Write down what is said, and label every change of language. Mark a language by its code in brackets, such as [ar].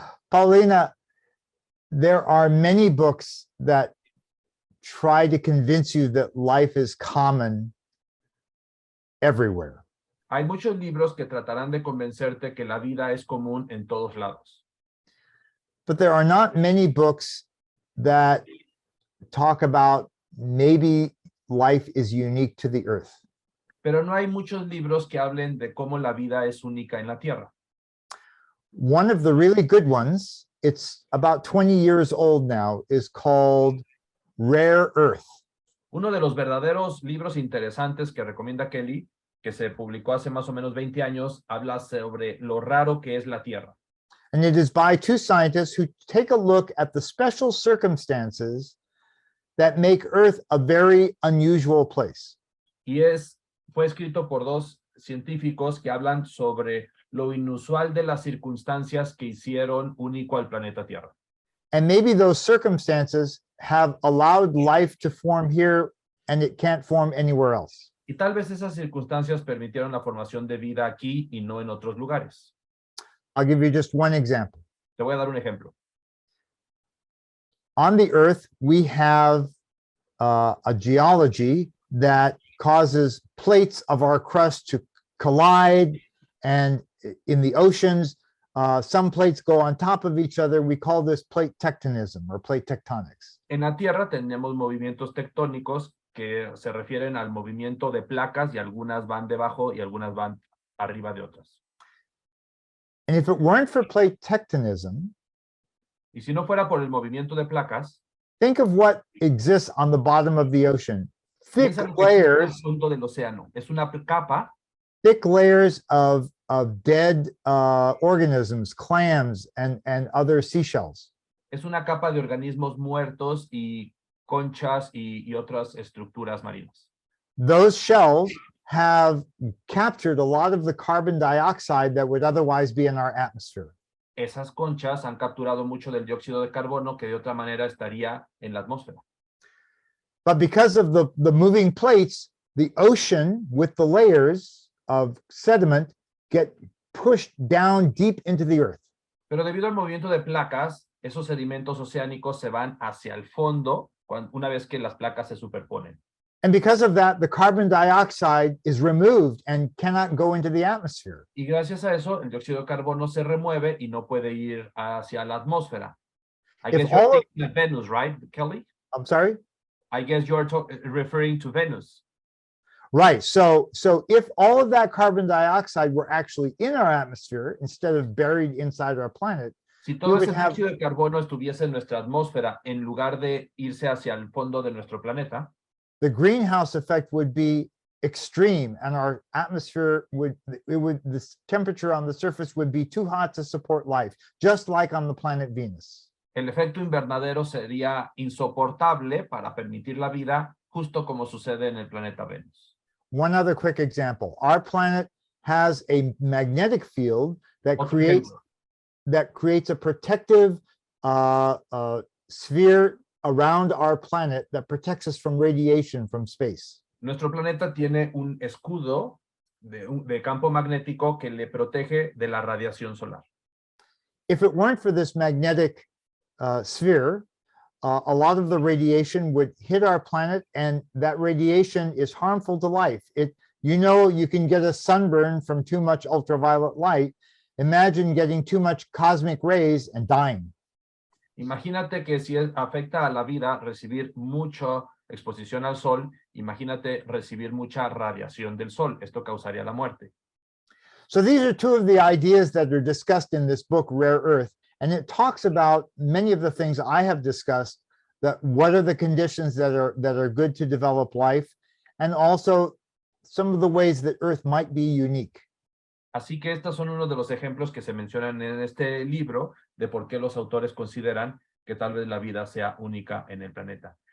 [en] Paulina, there are many books that try to convince you that life is common everywhere. [es] Hay muchos libros que tratarán de convencerte que la vida es común en todos lados. [en] But there are not many books that talk about maybe life is unique to the earth. [es] Pero no hay muchos libros que hablen de cómo la vida es única en la Tierra. [en] One of the really good ones, it's about 20 years old now, is called Rare Earth. [es] Uno de los verdaderos libros interesantes que recomienda Kelly, que se publicó hace más o menos 20 años, habla sobre lo raro que es la Tierra. [en] And it is by two scientists who take a look at the special circumstances that make Earth a very unusual place. [es] Y fue escrito por dos científicos que hablan sobre lo inusual de las circunstancias que hicieron único al planeta Tierra. [en] And maybe those circumstances have allowed life to form here and it can't form anywhere else. [es] Y tal vez esas circunstancias permitieron la formación de vida aquí y no en otros lugares. [en] I'll give you just one example. [es] Te voy a dar un ejemplo. [en] On the Earth, we have a geology that causes plates of our crust to collide, and in the oceans, some plates go on top of each other. We call this plate tectonism or plate tectonics. [es] En la Tierra tenemos movimientos tectónicos que se refieren al movimiento de placas y algunas van debajo y algunas van arriba de otras. [en] And if it weren't for plate tectonism, [es] y si no fuera por el movimiento de placas, [en] think of what exists on the bottom of the ocean. Thick [es] piensa lo que existe [en] layers, [es] en el fondo del océano. Es una capa [en] thick layers of dead organisms, clams, and other seashells. [es] Es una capa de organismos muertos y conchas y otras estructuras marinas. [en] Those shells have captured a lot of the carbon dioxide that would otherwise be in our atmosphere. [es] Esas conchas han capturado mucho del dióxido de carbono que de otra manera estaría en la atmósfera. [en] But because of the moving plates, the ocean with the layers of sediment get pushed down deep into the earth. [es] Pero debido al movimiento de placas, esos sedimentos oceánicos se van hacia el fondo una vez que las placas se superponen. [en] And because of that, the carbon dioxide is removed and cannot go into the atmosphere. [es] Y gracias a eso, el dióxido de carbono se remueve y no puede ir hacia la atmósfera. [en] I guess you're thinking of Venus, right, Kelly? I'm sorry? I guess you're referring to Venus. Right. So if all of that carbon dioxide were actually in our atmosphere instead of buried inside our planet, [es] si todo ese dióxido de carbono estuviese en nuestra atmósfera en lugar de irse hacia el fondo de nuestro planeta, [en] the greenhouse effect would be extreme, and our atmosphere the temperature on the surface would be too hot to support life, just like on the planet Venus. [es] El efecto invernadero sería insoportable para permitir la vida, justo como sucede en el planeta Venus. [en] One other quick example. Our planet has a magnetic field that creates a protective sphere around our planet that protects us from radiation from space. [es] Nuestro planeta tiene un escudo de campo magnético que le protege de la radiación solar. [en] If it weren't for this magnetic sphere, a lot of the radiation would hit our planet, and that radiation is harmful to life. You can get a sunburn from too much ultraviolet light. Imagine getting too much cosmic rays and dying. [es] Imagínate que si afecta a la vida recibir mucha exposición al sol, imagínate recibir mucha radiación del sol. Esto causaría la muerte. [en] So these are two of the ideas that are discussed in this book, Rare Earth, and it talks about many of the things I have discussed, that what are the conditions that are good to develop life, and also some of the ways that Earth might be unique. [es] Así que estos son uno de los ejemplos que se mencionan en este libro de por qué los autores consideran que tal vez la vida sea única en el planeta.